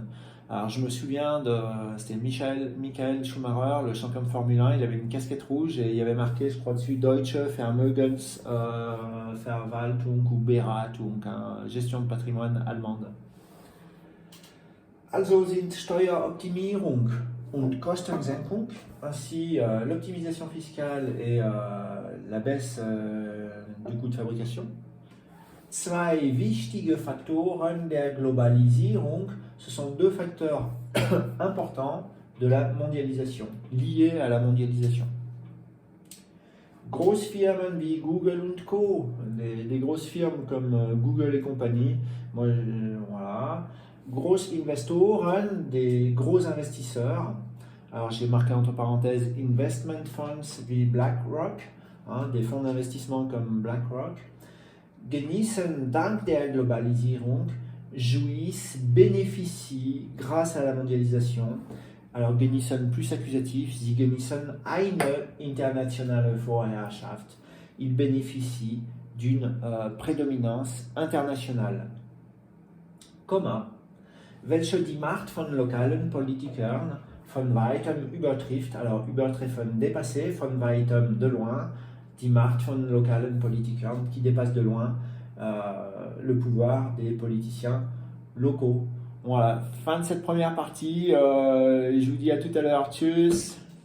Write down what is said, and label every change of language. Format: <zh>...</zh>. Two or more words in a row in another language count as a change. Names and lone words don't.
<fr>Alors je me souviens c'était Michael Schumacher, le champion de Formule 1, il avait une casquette rouge et il y avait marqué, je crois dessus, Deutsche Vermögensverwaltung ou Beratung, gestion de patrimoine allemande.</fr> <de>Also sind Steueroptimierung und Kostensenkung,</de> <fr>ainsi l'optimisation fiscale et la baisse du coût de fabrication.</fr> <de>Zwei wichtige Faktoren der Globalisierung,</de> <fr>ce sont deux facteurs importants de la mondialisation, liées à la mondialisation.</fr> <de>Großfirmen wie Google und Co.,</de> <fr>des grosses firmes comme Google et compagnie, voilà. Großinvestoren, des gros investisseurs. Alors j'ai marqué entre parenthèses</fr> <en>investment funds</en> <fr>wie BlackRock, des fonds d'investissement comme BlackRock.</fr> <de>Genießen dank der Globalisierung,</de> <fr>jouissent, bénéficient grâce à la mondialisation. Alors genießen plus accusatif,</fr> <de>sie genießen eine internationale Vorherrschaft.</de> <fr>Ils bénéficient d'une prédominance internationale.</fr> <de>Komma. Welche die Macht von lokalen Politikern von weitem übertrifft, alors übertreffen, dépasser, von weitem,</de> <fr>de loin,</fr> <de>die Macht von lokalen Politikern,</de> <fr>qui dépasse de loin le pouvoir des politiciens locaux. Voilà, fin de cette première partie. Je vous dis à tout à l'heure.</fr> <de>Tchuss.</de>